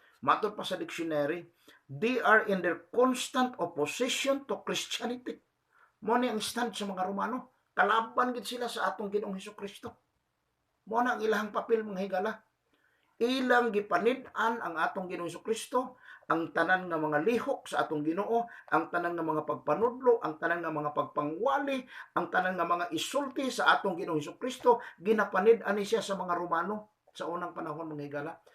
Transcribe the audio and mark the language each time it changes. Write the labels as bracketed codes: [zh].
[ceb] Matod pa sa [en] dictionary, they are in their constant opposition to Christianity. [ceb] Mo ni ang stand sa mga Romano, kalaban gid sila sa atong Ginoong Hesukristo. Mo na ang ilahang papel mga higala. Ilang gipanid-an ang atong Ginoong Hesukristo, ang tanan nga mga lihok sa atong Ginoo, ang tanan nga mga pagpanudlo, ang tanan nga mga pagpangwali, ang tanan nga mga isulti sa atong Ginoong Hesukristo, ginapanid-an ni siya sa mga Romano sa unang panahon mga higala.